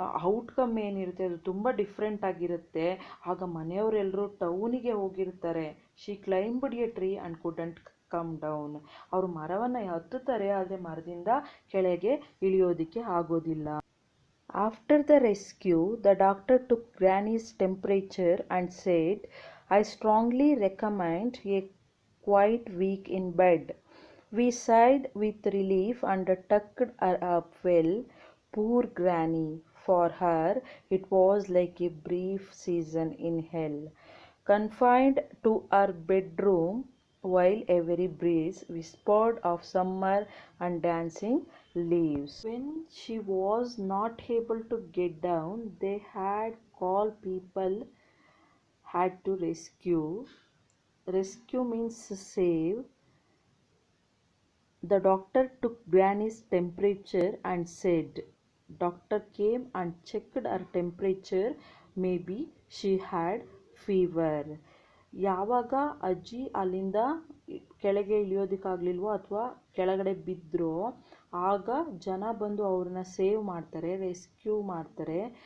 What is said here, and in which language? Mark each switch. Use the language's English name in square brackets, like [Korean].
[Kannada] Outcome ಏನಿರುತ್ತೆ ಅದು ತುಂಬ ಡಿಫ್ರೆಂಟ್ ಆಗಿರುತ್ತೆ. ಆಗ ಮನೆಯವರೆಲ್ಲರೂ ಟೌನಿಗೆ ಹೋಗಿರ್ತಾರೆ. [English] She climbed a tree and couldn't come down. [Kannada] ಅವರು ಮರವನ್ನು ಹತ್ತುತ್ತಾರೆ, ಆದರೆ ಮರದಿಂದ ಕೆಳಗೆ ಇಳಿಯೋದಕ್ಕೆ ಆಗೋದಿಲ್ಲ. [English] After the rescue, the doctor took Granny's temperature and said, I strongly recommend a quiet week in bed. We sighed with relief and tucked her up well. Poor Granny. For her, it was like a brief season in hell. Confined to her bedroom, while every breeze whispered of summer and dancing leaves. When she was not able to get down, they had called people, had to rescue. Rescue means save. The doctor took Granny's temperature and said, doctor came and checked her temperature. Maybe she had fever. [Kannada] ಯಾವಾಗ ಅಜ್ಜಿ ಅಲ್ಲಿಂದ ಕೆಳಗೆ ಇಳಿಯೋದಕ್ಕಾಗಲಿಲ್ವೋ ಅಥವಾ ಕೆಳಗಡೆ ಬಿದ್ದರೋ ಆಗ ಜನ ಬಂದು ಅವ್ರನ್ನ ಸೇವ್ ಮಾಡ್ತಾರೆ, ರೆಸ್ಕ್ಯೂ ಮಾಡ್ತಾರೆ.